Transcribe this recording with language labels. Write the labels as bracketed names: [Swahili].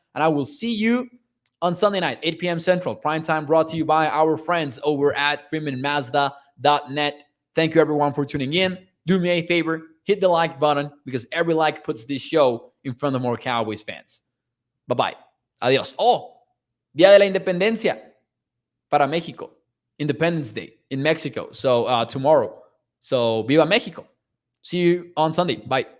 [English] And I will see you on Sunday night, 8 p.m. Central. Prime time brought to you by our friends over at freemanmazda.net. Thank you, everyone, for tuning in. Do me a favor. Hit the like button because every like puts this show in front of more Cowboys fans. Bye-bye. Adios. [Spanish] Oh, Día de la Independencia para México. [English] Independence Day in Mexico. So tomorrow. So Viva Mexico. See you on Sunday. Bye.